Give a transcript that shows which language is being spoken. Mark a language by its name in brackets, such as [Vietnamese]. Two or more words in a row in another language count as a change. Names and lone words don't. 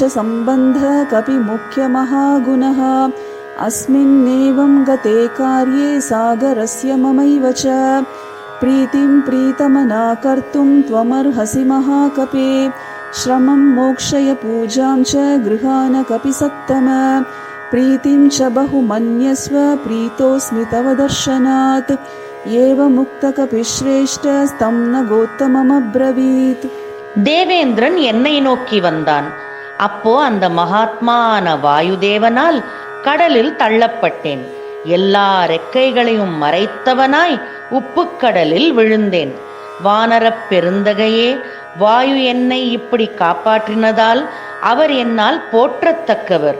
[Sanskrit] सम्बन्धः कपि मुख्यमहागुणः अस्मिन्नेवं गते कार्ये सागरस्य ममैव च प्रीतिं प्रीतमना कर्तुं त्वमर्हसि महाकपे श्रमं मोक्षय पूजां च गृहाण कपि सत्तम प्रीतिं च बहुमन्यस्व प्रीतोऽस्मि तव दर्शनात् एवमुक्तकपि श्रेष्ठस्तं न गोत्तममब्रवीत्. [Tamil] தேவேந்திரன் என்னை நோக்கி வந்தான். அப்போ அந்த மகாத்மான வாயுதேவனால் கடலில் தள்ளப்பட்டேன். எல்லா ரெக்கைகளையும் மறைத்தவனாய் உப்புக்கடலில் விழுந்தேன். வானரப் பெருந்தகையே, வாயு என்னை இப்படி காப்பாற்றினதால் அவர் என்னால் போற்றத்தக்கவர்.